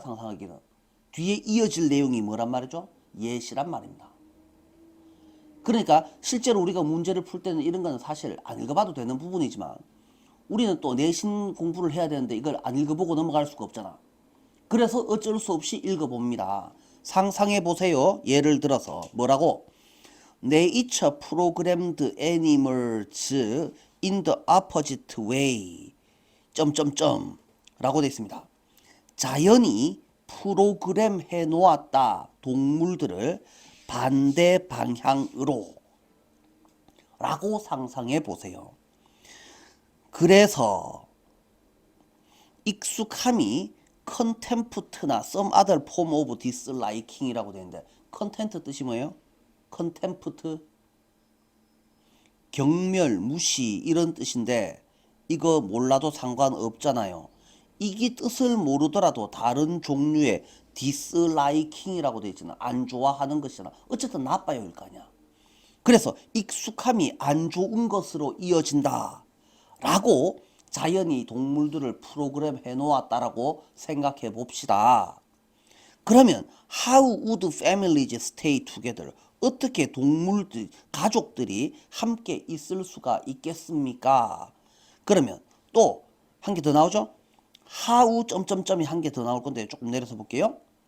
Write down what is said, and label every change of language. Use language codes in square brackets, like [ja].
[ko] 상상하기는 뒤에 이어질 내용이 뭐란 말이죠? 예시란 말입니다. 그러니까 실제로 우리가 문제를 풀 때는 이런 거는 사실 안 읽어봐도 되는 부분이지만 우리는 또 내신 공부를 해야 되는데 이걸 안 읽어보고 넘어갈 수가 없잖아. 그래서 어쩔 수 없이 읽어봅니다. 상상해 보세요. 예를 들어서 뭐라고? [en] Nature programmed animals in the opposite way. [ko] 점점점 라고 되어 있습니다. 자연이 프로그램 해 놓았다. 동물들을 반대 방향으로 라고 상상해 보세요. 그래서 익숙함이 contempt나 [en] some other form of disliking [ko] 이라고 되는데 content 뜻이 뭐예요? contempt 경멸, 무시 이런 뜻인데 이거 몰라도 상관없잖아요. 이게 뜻을 모르더라도 다른 종류의 disliking이라고 되어 있잖아. 안 좋아하는 것이잖아. 어쨌든 나빠요 일 거 아니야. 그래서 익숙함이 안 좋은 것으로 이어진다 라고 자연이 동물들을 프로그램 해 놓았다라고 생각해 봅시다. [en] 그러면 how would families stay together? [ko] 어떻게 동물들, 가족들이 함께 있을 수가 있겠습니까? 그러면 또 한 개 더 나오죠? how 점점점이 한 개 더 나올 건데 조금 내려서 볼게요.